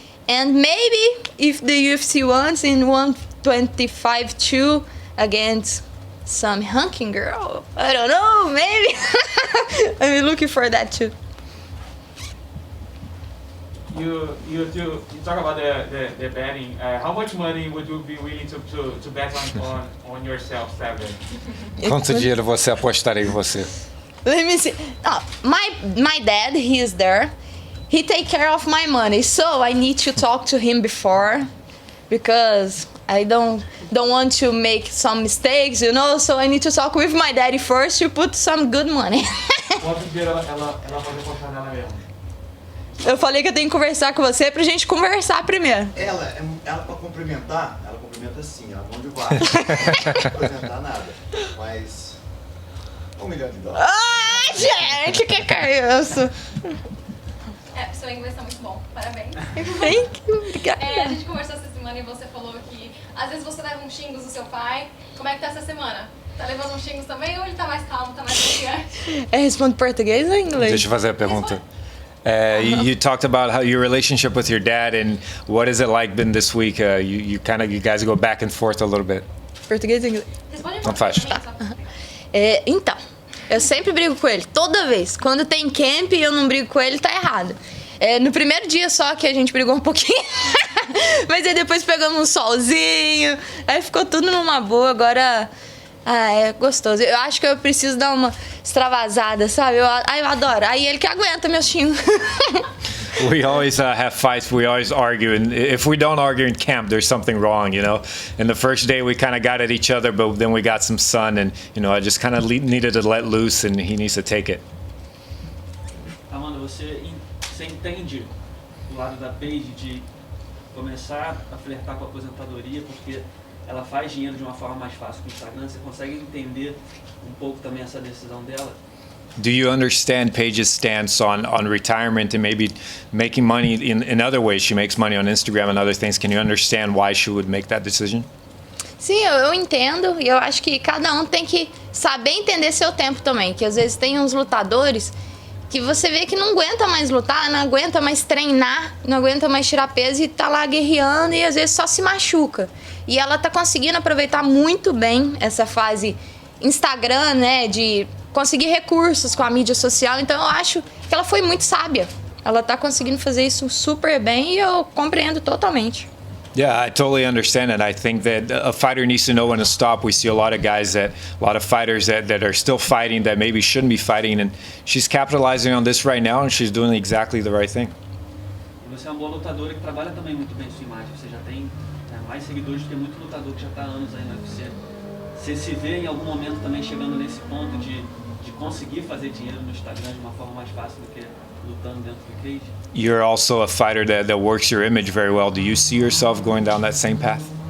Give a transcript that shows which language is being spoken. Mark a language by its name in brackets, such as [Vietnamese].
[English] And maybe if the UFC wants in 125 too against some hunking girl, I don't know, maybe. I'm looking for that too. You talk about the betting. How much money would you be willing to bet on yourself, Seven? [Portuguese] Quanto dinheiro você apostaria em você? [English] Let me see. Oh, my dad, he is there. He take care of my money, so I need to talk to him before because I don't want to make some mistakes, so I need to talk with my daddy first to put some good money. [Portuguese] Quanto dinheiro ela pode apostar nela mesma? Eu falei que eu tenho que conversar com você pra gente conversar primeiro. Ela pra cumprimentar, ela cumprimenta assim, ela mão de guarda. Não precisa apresentar nada, mas $1 milhão. Ah, gente, que é isso? Seu inglês tá muito bom, parabéns. [English] Thank you, [Portuguese] obrigada. A gente conversou essa semana e você falou que às vezes você leva uns xingos do seu pai. Como é que tá essa semana? Tá levando uns xingos também ou ele tá mais calmo, tá mais confiante? Responde português ou inglês? Deixa eu fazer a pergunta. [English] You talked about how your relationship with your dad and what is it like been this week? You guys go back and forth a little bit. [Portuguese] Português ou inglês? Não faz. Então, eu sempre brigo com ele, toda vez. Quando tem camp e eu não brigo com ele, tá errado. No primeiro dia só que a gente brigou um pouquinho, mas aí depois pegamos um solzinho, aí ficou tudo numa boa, agora é gostoso. Eu acho que eu preciso dar uma extravasada, sabe? Eu adoro. Aí ele que aguenta meu xingo. [English] We always have fights. We always argue, and if we don't argue in camp, there's something wrong, you know. And the first day we kind of got at each other, but then we got some sun, and you know, I just kind of needed to let loose, and he needs to take it. [Portuguese] Amanda, você entende do lado da Paige de começar a flertar com a aposentadoria, porque ela faz dinheiro de uma forma mais fácil com o Instagram? Você consegue entender um pouco também essa decisão dela? [English] Do you understand Paige's stance on retirement and maybe making money in other ways? She makes money on Instagram and other things. Can you understand why she would make that decision? [Portuguese] Sim, eu entendo, e eu acho que cada um tem que saber entender seu tempo também, que às vezes tem uns lutadores que você vê que não aguenta mais lutar, não aguenta mais treinar, não aguenta mais tirar peso e tá lá guerreando e às vezes só se machuca. E ela tá conseguindo aproveitar muito bem essa fase Instagram, né, de conseguir recursos com a mídia social. Então eu acho que ela foi muito sábia. Ela tá conseguindo fazer isso super bem e eu compreendo totalmente. [English] Yeah, I totally understand it. I think that a fighter needs to know when to stop. We see a lot of fighters that are still fighting that maybe shouldn't be fighting, and she's capitalizing on this right now, and she's doing exactly the right thing. [Portuguese] E você é uma boa lutadora que trabalha também muito bem sua imagem. Você já tem mais seguidores do que muito lutador que já está há anos aí no UFC. Você se vê em algum momento também chegando nesse ponto de conseguir fazer dinheiro no Instagram de uma forma mais fácil do que lutando dentro do cage? [English] You're also a fighter that works your image very well. Do you see yourself going down that same path?